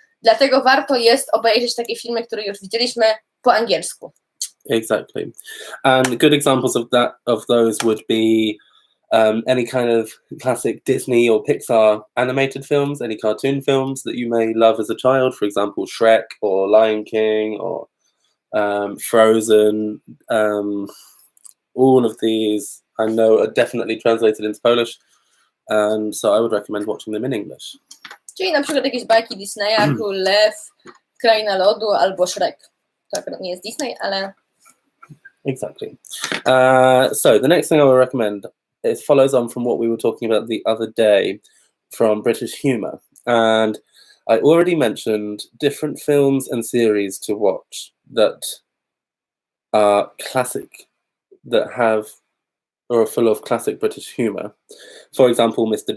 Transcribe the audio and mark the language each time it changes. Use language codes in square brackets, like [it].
[pl] Dlatego warto jest obejrzeć takie filmy, które już widzieliśmy po angielsku. [en] Exactly. And good examples of those would be any kind of classic Disney or Pixar animated films, any cartoon films that you may love as a child, for example, Shrek or Lion King or Frozen. All of these I know are definitely translated into Polish, and so I would recommend watching them in English. [pl] Czyli na przykład jakieś bajki Disneya, Król Lew, Kraina Lodu albo Shrek. To akurat nie jest Disney, ale... [en] Exactly. So the next thing I would recommend follows on from what we were talking about the other day from British humour. And I already mentioned different films and series to watch that are classic, that have or are full of classic British humour. For example, Mr.